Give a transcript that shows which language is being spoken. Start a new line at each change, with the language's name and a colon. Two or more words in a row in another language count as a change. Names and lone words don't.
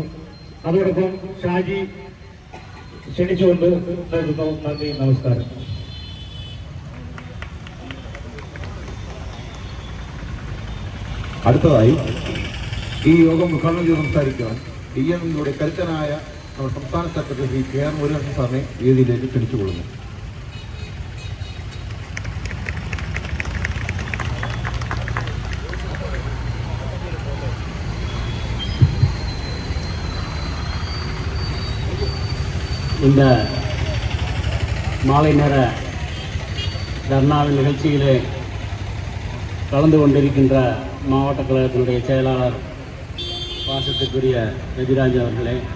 Malayalam: അതോടൊപ്പം ഷാജി ക്ഷണിച്ചുകൊണ്ട് നന്ദി, നമസ്കാരം. അടുത്തതായി ഈ യോഗം ഉദ്ഘാടനം ചെയ്ത് സംസാരിക്കാൻ DMKയുടെ കരുത്തനായ നമ്മുടെ സംസ്ഥാന സെക്രട്ടറി KR മുരുകേശൻ സാറിനെ വേദിയിലേക്ക് ക്ഷണിച്ചുകൊള്ളുന്നു.
Tamil: இந்த மாலை நேர தர்ணாவின் நிகழ்ச்சியிலே கலந்து கொண்டிருக்கின்ற மாவட்ட கழகத்தினுடைய செயலாளர் பாசத்துக்குரிய ரஜிராஜ் அவர்களே,